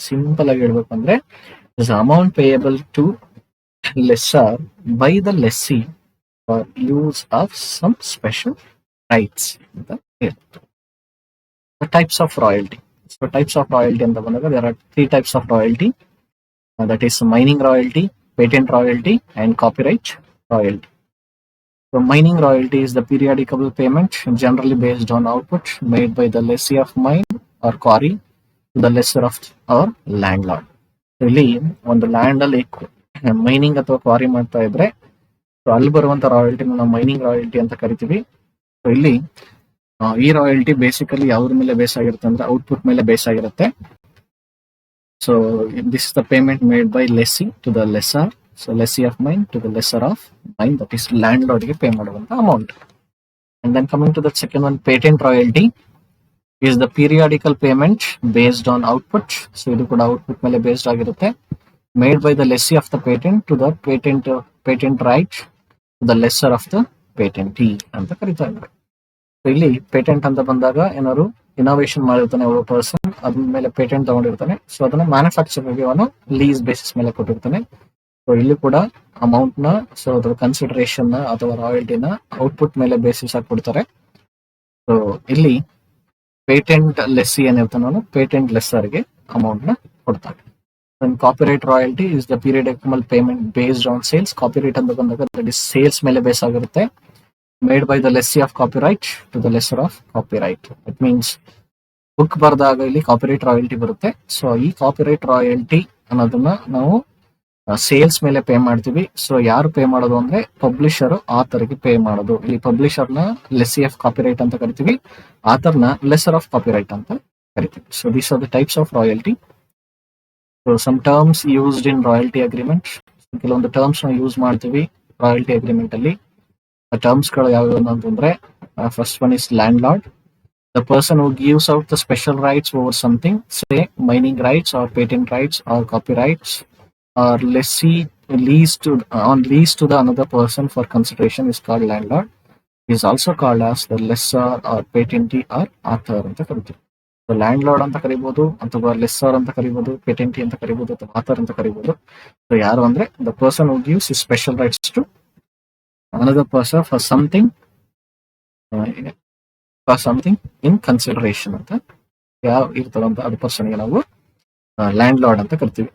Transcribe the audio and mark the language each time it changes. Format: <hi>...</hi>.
<kn>Simple ಆಗಿ ಹೇಳ್ಬೇಕಂದ್ರೆ</kn> <en>is amount payable to lessor by the lessee for use of some special rights</en> <kn>ಅಂತ ಹೇಳ್ತಾರೆ.</kn> <en>Types of royalty. So types of royalty</en> <kn>ಅಂತ ಬಂದಾಗ</kn> <en>There are 3 types of royalty. That is mining royalty, patent royalty, and copyright royalty. So mining royalty is the periodical payment generally based on output made by the lessee of mine or quarry to the lessor of or landlord.</en> <kn>So ಇಲ್ಲಿ ಒಂದು land ಅಲ್ಲಿ mining ಅಥವಾ quarry ಮಾಡ್ತಾ ಇದ್ರೆ so ಅಲ್ಲಿ ಬರುವಂತ ರಾಯಲ್ಟಿನ ನಾವು mining royalty ಅಂತ ಕರಿತೀವಿ. ಸೊ ಇಲ್ಲಿ ಈ ರಾಯಲ್ಟಿ ಬೇಸಿಕಲಿ ಯಾವ್ರ ಮೇಲೆ ಬೇಸ್ ಆಗಿರುತ್ತೆ ಅಂದ್ರೆ ಔಟ್ಪುಟ್ ಮೇಲೆ ಬೇಸ್ ಆಗಿರುತ್ತೆ.</kn> <en>So this is the payment made by lessee to the lessor. So lessee of mine to the lessor of mine, that is landlord</en> <kn>ge pay maduvanta</kn> <en>amount. And then coming to the second one, patent royalty is the periodical payment based on output.</en> <kn>So idu kuda output mele based agirutte,</kn> <en>made by the lessee of the patent to the patent right to the lessor of the patentee</en> <kn>anta karita idare. So ಇಲ್ಲಿ patent ಅಂತ ಬಂದಾಗ ಏನಾದ್ರು innovation ಮಾಡಿರ್ತಾನೆ ಒಬ್ಬ person, ಅದ್ರ ಮೇಲೆ patent ತಗೊಂಡಿರ್ತಾನೆ. So ಅದನ್ನ ಮ್ಯಾನುಫ್ಯಾಕ್ಚರ್ಗೆ ಅವನು ಲೀಸ್ ಬೇಸಿಸ್ ಮೇಲೆ ಕೊಟ್ಟಿರ್ತಾನೆ. ಸೊ ಇಲ್ಲಿ ಕೂಡ ಅಮೌಂಟ್ ನ ಸೊ ಅದ್ರ ಕನ್ಸಿಡರೇಷನ್ ನ ಅಥವಾ ರಾಯಲ್ಟಿನ ಔಟ್ಪುಟ್ ಮೇಲೆ ಬೇಸಿಸ್ ಆಗಿ ಕೊಡ್ತಾರೆ. ಸೊ ಇಲ್ಲಿ ಪೇಟೆಂಟ್ ಲೆಸ್ಸಿ ಏನಿರ್ತಾನೆ ಅವನು ಪೇಟೆಂಟ್ ಲೆಸ್ಸರ್ಗೆ ಅಮೌಂಟ್ ನ ಕೊಡ್ತಾನೆ.</kn> <en>Copyright royalty is the periodical payment based on sales.</en> <kn>Copyright ಅಂತ ಬಂದಾಗ ಸೇಲ್ಸ್ ಮೇಲೆ ಬೇಸ್ ಆಗಿರುತ್ತೆ.</kn> <en>Made by the lessee of copyright to the lessor of copyright. It means</en> <kn>book ಬರ್ದಾಗ ಇಲ್ಲಿ copyright royalty ಬರುತ್ತೆ. So ಈ copyright royalty ಅನ್ನೋದನ್ನ ನಾವು sales ಮೇಲೆ ಪೇ ಮಾಡ್ತೀವಿ. ಸೊ ಯಾರು ಪೇ ಮಾಡೋದು ಅಂದ್ರೆ ಪಬ್ಲಿಷರ್ ಆಥರ್ಗೆ ಪೇ ಮಾಡೋದು. ಇಲ್ಲಿ ಪಬ್ಲಿಷರ್ ನ ಲೆಸ್ಸಿ ಆಫ್ ಕಾಪಿರೈಟ್ ಅಂತ ಕರಿತೀವಿ, ಆಥರ್ ನ ಲೆಸರ್ ಆಫ್ ಕಾಪಿರೈಟ್ ಅಂತ ಕರಿತೀವಿ.</kn> <en>So these are the types of royalty. So some terms used in royalty agreement.</en> <kn>ಕೆಲವೊಂದು ಟರ್ಮ್ಸ್ ನಾವು ಯೂಸ್ ಮಾಡ್ತೀವಿ ರಾಯಲ್ಟಿ ಅಗ್ರಿಮೆಂಟ್ ಅಲ್ಲಿ. ಟರ್ಮ್ಸ್ ಗಳು ಯಾವ್ಯಾವ ಅಂತಂದ್ರೆ</kn> <en>First one is landlord, the person who gives out the special rights over something, say mining rights or patent rights or copyrights or lessee lease to the another person for consideration is called landlord. He is also called as the lessor or patentee or author</en> <kn>ಅಂತ ಕರಿತೀವಿ. So land lord ಅಂತ ಕರಿಬಹುದು, ಅಥವಾ lesser ಅಂತ ಕರಿಬಹುದು, ಪೇಟೆಂಟಿ ಅಂತ ಕರಿಬಹುದು, ಅಥವಾ ಆಥರ್ ಅಂತ ಕರಿಬಹುದು. ಸೊ ಯಾರು ಅಂದ್ರೆ</kn> <en>the person who gives his special rights to another person for something in consideration</en> <kn>ಅಂತ ಯಾವ ಇರ್ತದಂತ ಅದ ಪರ್ಸನ್ಗೆ ನಾವು ಲ್ಯಾಂಡ್ ಲಾರ್ಡ್ ಅಂತ ಕರಿತೀವಿ.</kn>